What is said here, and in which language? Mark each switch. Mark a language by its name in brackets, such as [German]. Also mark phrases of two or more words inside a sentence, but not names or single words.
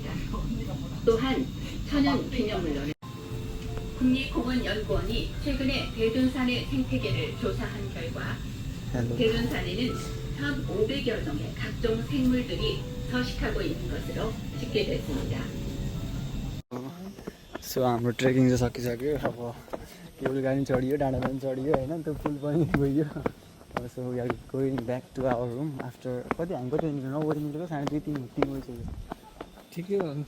[Korean] 또한 천연 기념물로는 국립공원연구원이 최근에 대둔산의 생태계를 조사한 결과 대둔산에는 1,500여 종의 각종 생물들이 서식하고 있는 것으로 집계됐습니다. [Nepali] सो हाम्रो ट्रेकिङ चाहिँ सकिसक्यो अब केबल गाडी पनि चढियो, डाँडा पनि चढियो होइन, त्यो पुल पनि गइयो। [English] so we are going back to our room after [Nepali] कति हामी कति निक्ल्यो 9 बजी निक्लेको 2:30 बजिसक्यो। ठिकै हो नि त